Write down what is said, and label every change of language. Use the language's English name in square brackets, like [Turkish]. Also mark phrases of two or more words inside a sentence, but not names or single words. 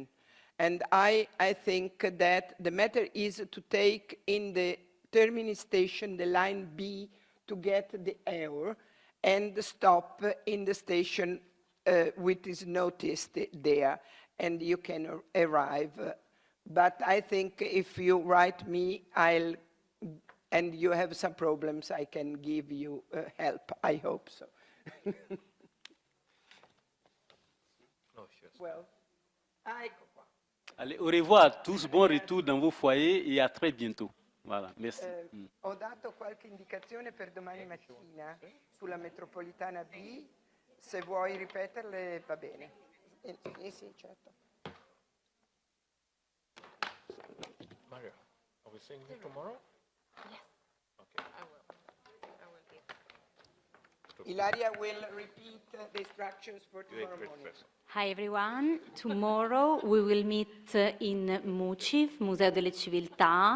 [English] And I think that the matter is to take in the terminus station the line B to get the air and stop in the station which is noticed there, and you can arrive. But I think if you write me, and you have some problems, I can give you help. I hope so. Well, [Italian] ecco qua. [French] Allez, au revoir à tous, bon retour dans vos foyers et à très bientôt. Voilà, merci. [Italian] Ho dato qualche indicazione per domani mattina sulla metropolitana B, se vuoi ripeterle va bene. Sì, certo. Mario, [English] are we seeing you tomorrow? Yes. Okay. I will give. Ilaria will repeat the instructions for tomorrow morning. Hi everyone, tomorrow we will meet in MUCIF, Museo delle Civiltà.